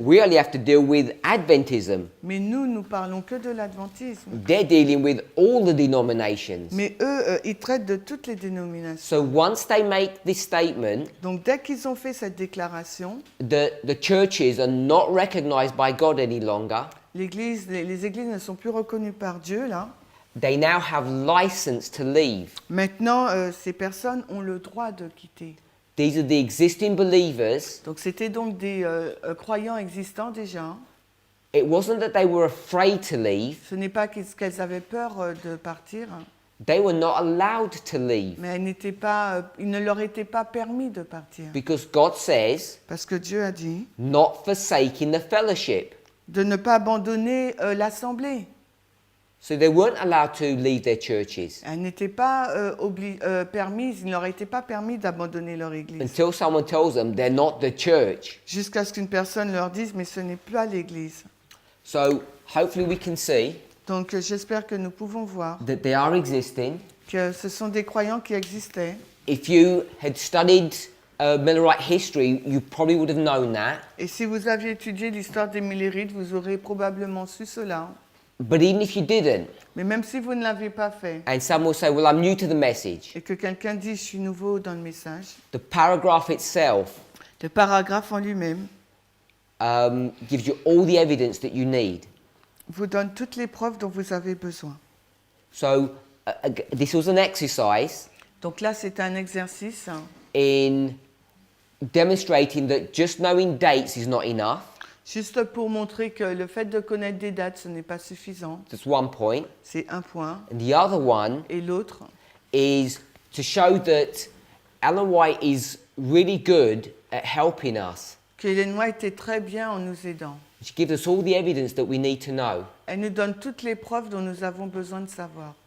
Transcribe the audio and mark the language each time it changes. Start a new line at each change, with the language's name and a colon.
English: We only have to deal with Adventism.
French: Mais nous parlons que de l'adventisme.
English: They're dealing with all the denominations.
French: Mais eux, ils traitent de toutes les dénominations.
English: So once they make this statement,
French: Donc dès qu'ils ont fait cette déclaration,
English: the churches are not recognized by God any longer.
French: les églises ne sont plus reconnues par Dieu là.
English: They now have license to leave.
French: Maintenant, ces personnes ont le droit de quitter.
English: These are the existing believers.
French: Donc c'était donc des croyants existants déjà.
English: It wasn't that they were afraid to leave.
French: Ce n'est pas qu'elles avaient peur de partir,
English: They were not allowed to leave.
French: mais il ne leur était pas permis de partir.
English: Because God says,
French: Parce que Dieu a dit
English: not forsaking the fellowship.
French: de ne pas abandonner l'assemblée.
English: So they weren't allowed to leave their churches
French: Elle n'était pas permise, il ne leur était pas permis d'abandonner leur église.
English: until someone tells them they're not the church.
French: Jusqu'à ce qu'une personne leur dise, mais ce n'est plus à l'église.
English: So hopefully we can see
French: Donc j'espère que nous pouvons voir
English: that they are existing.
French: que ce sont des croyants qui existaient.
English: If you had studied Millerite history, you probably would have known that.
French: Et si vous aviez étudié l'histoire des Millérites, vous aurez probablement su cela.
English: But even if you didn't,
French: Mais même si vous ne l'avez pas fait,
English: and some will say, well, I'm new to the message,
French: et que quelqu'un dit, je suis nouveau dans le message,
English: the paragraph itself
French: le paragraphe en lui-même
English: gives you all the evidence that you need.
French: vous donne toutes les preuves dont vous avez besoin.
English: So this was an exercise
French: Donc là, c'est un exercice
English: in demonstrating that just knowing dates is not enough.
French: juste pour montrer que le fait de connaître des dates, ce n'est pas suffisant.
English: That's one point.
French: C'est un point.
English: And the other one
French: Et l'autre,
English: is to show that Ellen White is really good at helping us.
French: qu'Hélène White est très bien en nous aidant.
English: She gives us all the evidence that we need to know.
French: Elle nous donne toutes les preuves dont nous avons besoin de savoir.